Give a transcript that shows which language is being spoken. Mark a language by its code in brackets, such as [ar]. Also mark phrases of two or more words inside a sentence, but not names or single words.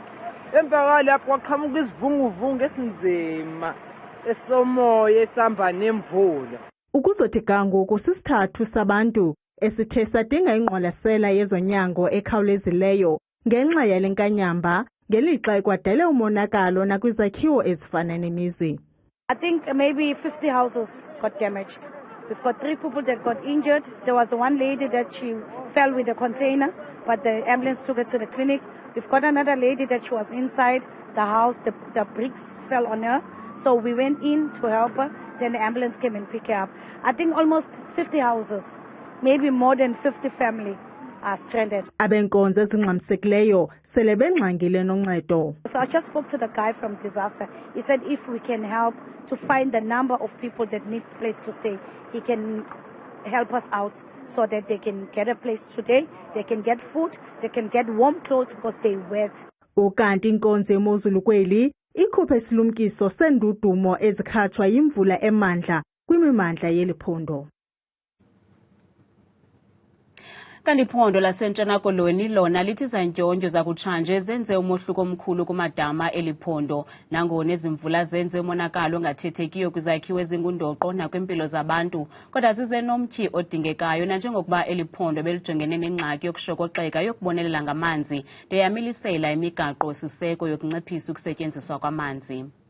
[xh] Emva lapho kwaqhamuka isivunguvungu esinzima esomoya esihamba nemvula. Ukuzothi kangoku sisithathu sabantu esithe sadinga ingqwalasela yezonyango ekhawulezileyo ngenxa yale nkanyamba ngelixa ekwadele umonakalo nakwizakhiwo ezifana nemizi. [en] I think maybe 50 houses got damaged. We've got 3 people that got injured. There was one lady that she fell with a container, but the ambulance took her to the clinic. We've got another lady that she was inside the house. The bricks fell on her. So we went in to help her. Then the ambulance came and picked her up. I think almost 50 houses, maybe more than 50 families are stranded. [xh] Abenkonzo ezingxamisekileyo sele bengxangile noncedo. [en] So I just spoke to the guy from disaster. He said if we can help to find the number of people that need a place to stay, he can help us out so that they can get a place today, they can get food, they can get warm clothes because they're wet. [xh] Ukanti inkonzo Imozulu kweli ikhuphe Isilumkiso sendudumo ezikhatshwa yimvula emandla kwimimandla yeliphondo. Kanti iphondo laseNtshona Koloni lona lithi izantyontyo zakutshanje zenze umohluko omkhulu kumadama eliphondo nangona izimvula zenze umonakalo ongathethekiyo kwizakhiwo ezingundoqo nakwimpilo zabantu kodwa zize nomtyhi odingekayo nanjengokuba eliphondo belijongene nengxaki yokushokoxeka yokubonelela ngamanzi deyamilisela imigaqo siseko yokunciphisa ukusetyenziswa kwamanzi.